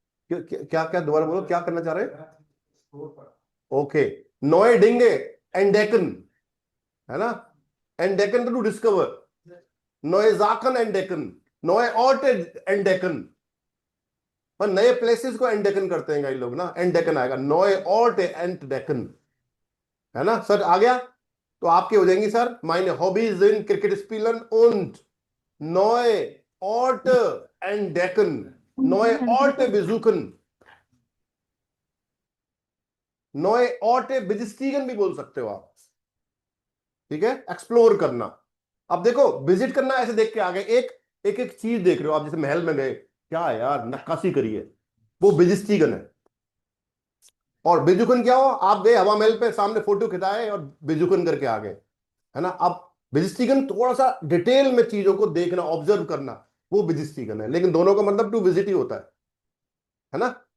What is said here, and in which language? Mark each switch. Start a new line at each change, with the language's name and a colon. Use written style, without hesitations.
Hindi: क्या क्या दोबारा बोलो, क्या करना चाह रहे हैं? ओके, नोए डिंगे एंडेकन, है ना, एंडेकन टू डिस्कवर, नोए जाकन एंडेकन, नोए ऑर्ट एंडेकन, पर नए प्लेसेस को एंडेकन करते हैं ये लोग ना, एंडेकन आएगा, नोए ऑर्ट एंडेकन, है ना सर, आ गया। तो आपके हो जाएंगी sir,
German: meine Hobbys sind Cricket spielen und neue Orte entdecken, neue Orte besuchen, neue Orte besichtigen
Hindi: भी बोल सकते हो आप, ठीक है, एक्सप्लोर करना। अब देखो विजिट करना ऐसे देख के आ गए, एक एक एक चीज देख रहे हो आप, जैसे महल में गए, क्या है यार नक्काशी करी है, वो बिजिस्टिगन है। और बिजुकन क्या हो, आप गए हवा महल पे, सामने फोटो खिंचाए और बिजुकन करके आ गए, है ना। अब बिजिस्टिगन थोड़ा सा डिटेल में चीजों को देखना, ऑब्जर्व करना, वो बिजिस्टिगन है, लेकिन दोनों का मतलब टू विजिट ही होता है ना।